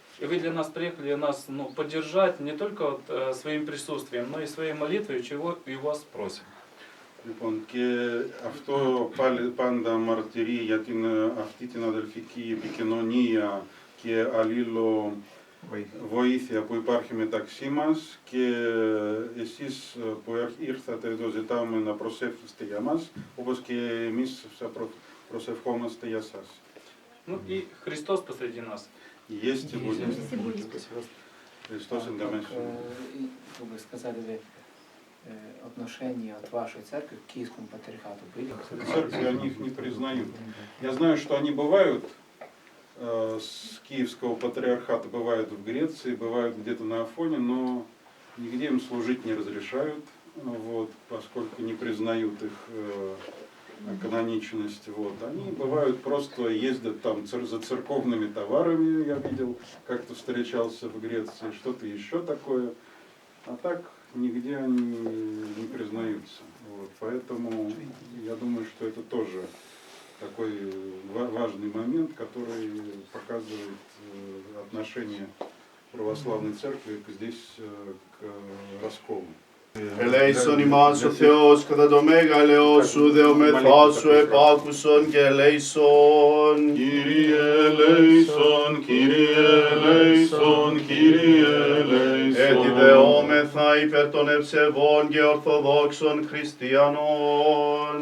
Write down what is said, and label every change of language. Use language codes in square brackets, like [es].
[ru] И вы для нас приехали нас поддержать не только своим присутствием, но и своей молитвой, чего и вас просим. [el] Λοιπόν, και αυτό πάλι πάντα μαρτυρεί για αυτή την αδελφική επικοινωνία και αλλήλο βοήθεια που υπάρχει μεταξύ μας και εσείς που ήρθατε εδώ ζητάμε να προσεύχεστε για μας, όπως και εμείς προσευχόμαστε για σας. [ru] Ну и Христос посреди нас. Есть и будет. Христос in der Menschen. Как вы сказали, вы отношения от вашей церкви к Киевскому патриархату были? Церкви они их не признают. Я знаю, что они бывают с Киевского патриархата, бывают в Греции, бывают где-то на Афоне, но нигде им служить не разрешают, поскольку не признают их каноничность. Они бывают просто ездят там за церковными товарами, я видел, как-то встречался в Греции, что-то еще такое, а так нигде они не признаются. Поэтому я думаю, что это тоже такой важный момент, который показывает отношение православной церкви здесь к расколу. [el] Ελέησον ημάς ο Θεός κατά το μέγαλεό σου, δεομεθά σου επάκουσον και ελέησον. Kyrie eleison, Kyrie eleison, Kyrie eleison. Έτσι δεόμεθα υπέρ των ευσεβών και ορθοδόξων χριστιανών.